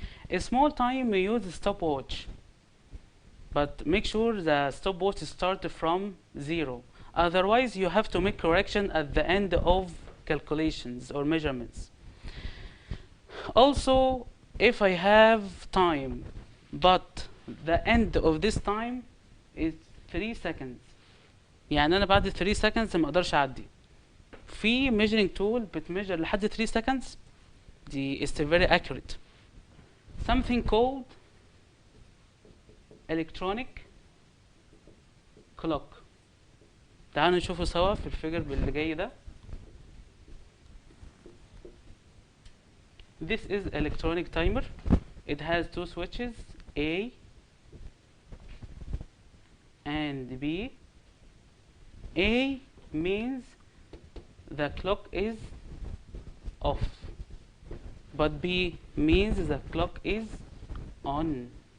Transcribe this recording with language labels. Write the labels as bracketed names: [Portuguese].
[English] A small time we use stopwatch, but make sure the stopwatch starts from 0. Otherwise, you have to make correction at the end of calculations or measurements. Also, if I have time, but the end of this time is 3 seconds. [Arabic] يعني أنا بعد 3 seconds ما أقدرش أعدي. [English] في measuring tool بتmeasure لحد 3 seconds. دي is very accurate. Something called electronic clock. [Arabic] تعالوا نشوفه سوا في الفيجر اللي جاي ده. [English] This is electronic timer. It has 2 switches, A and B. A means the clock is off, but B means the clock is on.